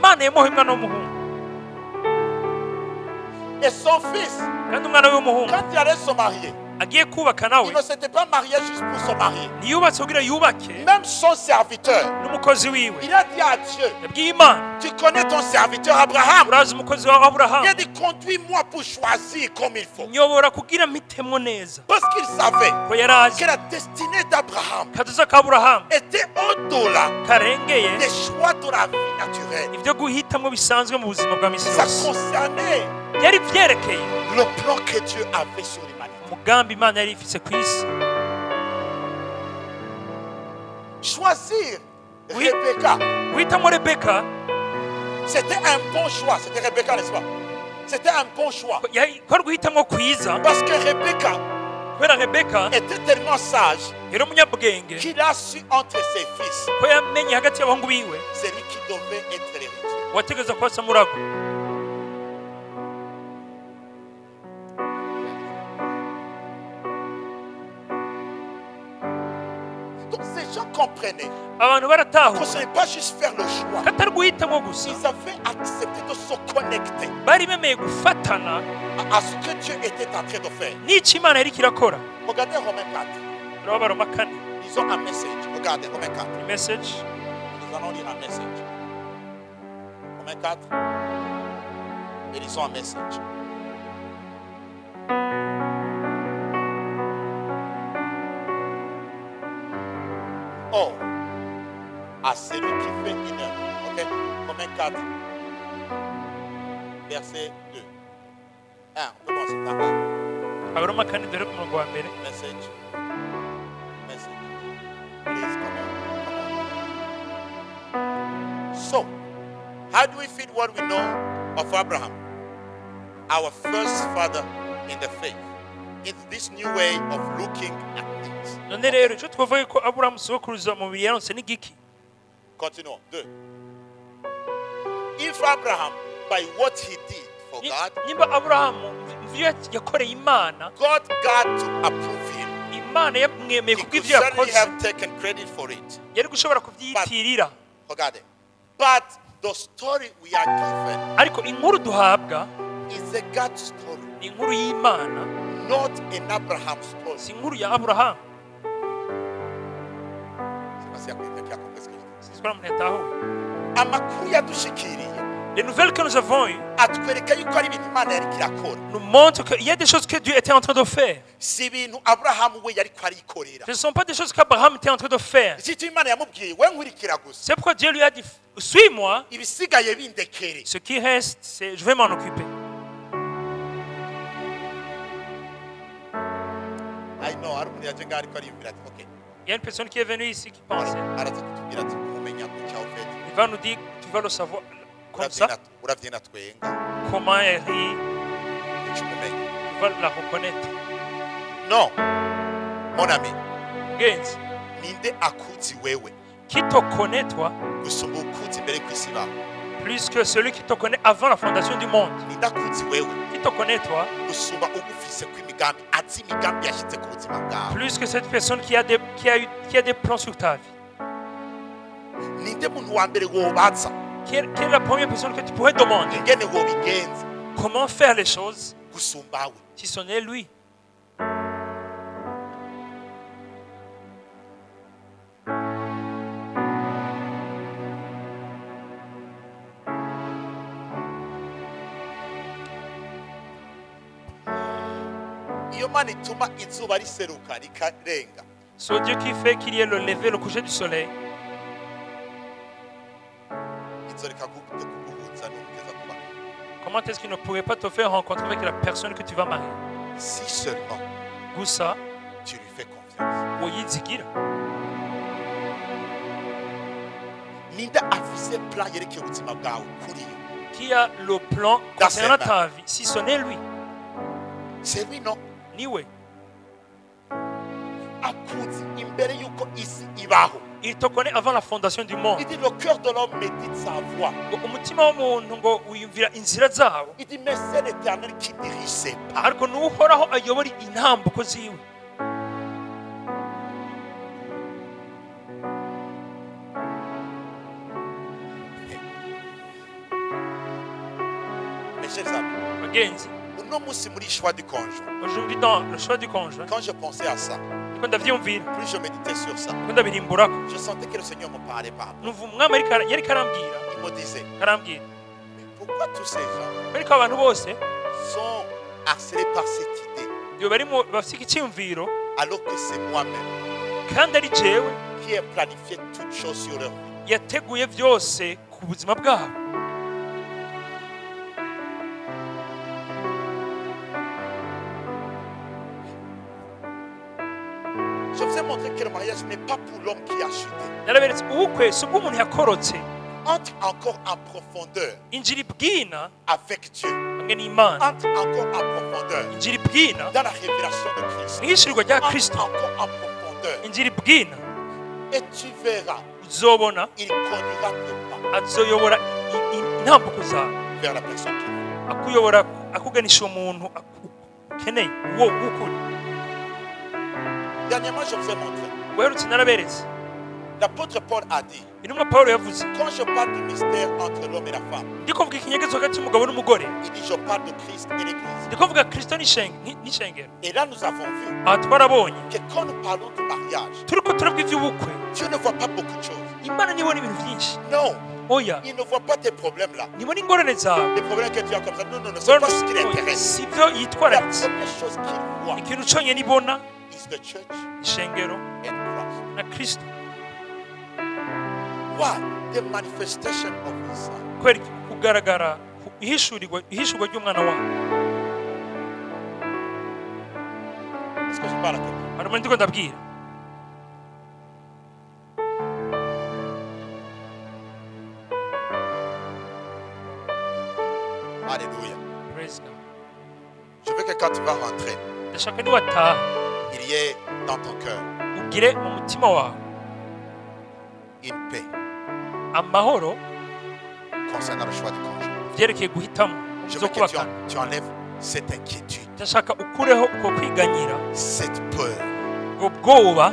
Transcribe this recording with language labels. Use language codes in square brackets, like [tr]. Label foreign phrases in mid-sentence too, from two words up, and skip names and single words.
[rn] imana yamuhaye umwana w'umuhungu. [fr] Et son fils, [rn] kandi umwana w'umuhungu [fr] quand il allait se marier, [rn] agiye kubaka nawe [fr] il ne s'était pas marié juste pour se marier. [rn] ntiyubatse kugira yubake [fr] Même son serviteur, [rn] n'umukozi wiwe. [fr] il a dit à Dieu, [rn] yabwiye imana, [fr] tu connais ton serviteur Abraham. [rn] urazi umukozi wa aburahamu, [fr] Il a dit, conduis-moi pour choisir comme il faut. [rn] nyobora kugira mpitemwo neza. [fr] Parce qu'il savait [rn] ko yari azi [fr] que la destinée d'Abraham [rn] kazoza ka aburahamu [fr] était au-delà [rn] karengeye [fr] des choix de la vie naturelle. [rn] ibyo guhitamwo bisanzwe mu buzima bwa misi [fr] Ça [rn] yose. [fr] concernait [rn] byari byerekeye [fr] le plan que Dieu avait sur l'humanité. [rn] umugambi imana yari ifise ku isi. [fr] Choisir Oui. Rebecca, [rn] guhitamwo rebeka [fr] c'était un bon choix. C'était Rebecca, n'est-ce pas? C'était un bon choix. [rn] kwari guhitamwo kwiza [fr] Parce que Rebecca [rn] kubera rebeka [fr] était tellement sage [rn] yari umunyabwenge [fr] qu'il a su entre ses fils, [rn] ko yamenye hagati y'abahungu biwe [fr] c'est lui qui devait être l'héritier. [rn] wategereza kuba samurago. [fr] Donc ces gens comprenaient [rn] abantu [fr] que [rn] baratahura [fr] ce n'est pas juste faire le choix. [rn] katari guhitamwo gusa, [fr] Ils avaient accepté de se connecter [rn] bari bemeye gufatana [fr] à ce que Dieu était en train de faire. [rn] n'icyo imana yari kirakora. [fr] Regardez Romains 4. [rn] turaba baroma 4 [fr] Lisons un message. Regardez Romains 4. message. Nous allons lire un message. Romains 4. Et lisons un message. Or, à celui qui fait une œuvre. Ok? Romains 4. Verset 2. 1. On peut commencer par 1. [rn] abaroma 4 dore ku murongo wa mbere. [en] Message. Message. Please come on. So, how do we fit what we know of Abraham, our first father in the faith, into this new way of looking at things? [rn] none rero icyo twavuye ko aburahamu sokuruza mu mubiri yaronse n'igiki. [fr] Continuons. 2. [en] If Abraham, by what he did for God, [rn] nimba aburahamu muvyo yakoreye imana, [en] God got to approve him. [rn] imana yamwemeye [en] He [rn] kubwo [en] could [rn] ivyo [en] certainly [rn] yakoze, [en] have taken credit for it. [rn] yari gushobora kubyitirira. [fr] Regardez. [en] But the story we are given [rn] ariko inkuru duhabwa [en] is a God story, [rn] ni inkuru y'imana, [en] not an Abraham story. [rn] si inkuru ya aburahamu. [fr] Je sais pas s'il y a quelqu'un qui a compris ce que je dis. [rn] Sinzi umuntu yatahuye. Amakuru yadushikiriye [fr] Les nouvelles que nous avons eues [rn] atwereka yuko ari ibintu Imana yari kirakora. [fr] nous montrent qu'il y a des choses que Dieu était en train de faire. [rn] Si ibintu Abrahamu we yari arikorera. [fr] Ce ne sont pas des choses qu'Abraham était en train de faire. [rn] Si Imana yamubwiye we nkurikira gusa. [fr] C'est pourquoi Dieu lui a dit, suis-moi, [rn] Ibisigaye bindekere. [fr] ce qui reste, c'est je vais m'en occuper. [en] I know [rn] hari umuntu yaje ngaho ariko ariyumvira ati okay. [fr] Il y a une personne qui est venue ici qui pensait, [rn] Araza kutubwira ati kumenya gutya ufite. [fr] il va nous dire, tu vas le savoir comme ça, [rn] Uravyina twenga. [fr] comment elle rit, [rn] Ukimumenye. [fr] tu vas la reconnaître. No. Mon ami, [rn] Genzi, ninde akuzi wewe? [fr] qui te connaît toi [rn] gusumba ukuzi imbere kw'isi bawe. [fr] plus que celui qui te connaît avant la fondation du monde. [rn] Ndakuzi wewe [fr] Qui te connaît toi [rn] gusumba ugufise kw'imigambi azi imigambi yashitse ku buzima bwawe. [fr] plus que cette personne qui a des plans sur ta vie. [rn] Ninde muntu wa mbere wobaza [fr] Quelle est la première personne que tu pourrais demander [rn] ingene wobigenza [fr] comment faire les choses [rn] gusumbawe? [fr] si ce n'est lui? [rn] Iyo Mana ituma izuba riseruka rikarenga, [fr] C'est Dieu qui fait qu'il y ait le lever, le coucher du soleil. [rn] izoreka kuguhuza n'umugeza kuba. [fr] Comment est-ce qu'il ne pourrait pas te faire rencontrer avec la personne que tu vas marier? Si seulement [rn] Gusa [fr] tu lui fais confiance. [rn] woyizigira. Ninde afise plan yerekeye ubuzima bwawe kuri yo? [fr] Qui a le plan concernant ta vie? Si ce n'est lui, C'est lui, non? [rn] niwe. Akuzi imbere yuko isi ibaho. [fr] Il te connaît avant la fondation du monde. Il dit le cœur de l'homme médite sa voix. [rn] Umutima w'umuntu ngo wiyumvira inzira zawo, [fr] Il dit mais c'est l'Éternel qui dirige ses pas. [rn] ariko n'uhoraho ayobora intambuko ziwe. [fr] Mes chers amis, [rn] Bagenzi, uno musi muri [fr] choix du conjoint. aujourd'hui dans le choix du conjoint, Quand je pensais à ça, [rn] niko ndavyumvira, [fr] plus je méditais sur ça, [rn] niko ndabirimburako, [fr] je sentais que le Seigneur me parlait par rapport. [rn] numva umwami yariko arambwira, [fr] Il me disait, [rn] arambwira, [fr] mais pourquoi tous ces gens [rn] ariko abantu bose [fr] sont harcelés par cette idée [rn] iyo barimo bafite icyumviro [fr] alors que c'est moi-même [rn] kandi ari jewe [fr] qui ai planifié toutes choses sur leur vie? [rn] yateguye byose ku buzima bwabo. [fr] Je vous ai montré que le mariage n'est pas pour l'homme qui a chuté. [rn] Naraberetse ubukwe si ubw'umuntu yakorotse, [fr] Entre encore en profondeur [rn] injira ibwina [fr] avec Dieu. [rn] hamwe n'Imana, [fr] Entre encore en profondeur [rn] injira ibwina [fr] dans la révélation de Christ. [rn] mu ishirirwa rya [fr] Entre [rn] Kristo, [fr] encore en profondeur. [rn] injira ibwina [fr] Et tu verras, [rn] uzobona [fr] il conduira tes pas [rn] azoyobora intambuko zawe, [fr] vers la personne qu'il veut. [rn] akuyobora akuganisha umuntu ukeneye uwo w'ukuri. [fr] Dernièrement, je vous ai montré. [rn] Uherutse naraberetse [fr] L'apôtre Paul a dit, [rn] intumwa Pawulo yavuze, [fr] quand je parle du mystère entre l'homme et la femme, [rn] ndiko mvuga ikinyegezo hagati y'umugabo n'umugore, [fr] il dit, je parle de Christ et l'Église. [rn] ndiko mvuga Kristo n'ishengero. [fr] Et là, nous avons vu [rn] Aha twarabonye [fr] que quand nous parlons du mariage, [rn] turiko turavuga iby'ubukwe, [fr] Dieu ne voit pas beaucoup de choses. [rn] Imana nibona ibintu byinshi. [fr] Non, [rn] Oya, [fr] il ne voit pas tes problèmes là. [rn] nibona ingorane zawe. [fr] Les problèmes que tu as comme ça. Non, non, non, c'est pas ce qui l'intéresse. [rn] Si byo [fr] La [rn] yitwararitse, [fr] première chose qu'il voit [rn] ikintu cyonyine ibona [en] is the church [rn] ishengero [en] and Christ. [rn] na Kristo. [en] Why? The manifestation of His Son. [rn] Kubera kugaragara ihishurwa ry'umwana wawe. [fr] Est-ce que je parle à quelqu'un? [rn] Hari umuntu ndiko ndabwira. [fr] Alléluia. [en] Praise God. [fr] Je veux que quand tu vas rentrer, [rn] Ndashaka niwataha [fr] il y ait dans ton cœur [rn] ugire mu mutima wawe [fr] une paix [rn] amahoro [fr] concernant le choix du conjoint. [rn] byerekeye guhitamo [fr] Je [rn] zo [fr] veux que [rn] kubakana. [fr] tu enlèves cette inquiétude, [rn] Ndashaka ukureho uko kwiganyira, [fr] cette peur. [rn] ubwo bwoba.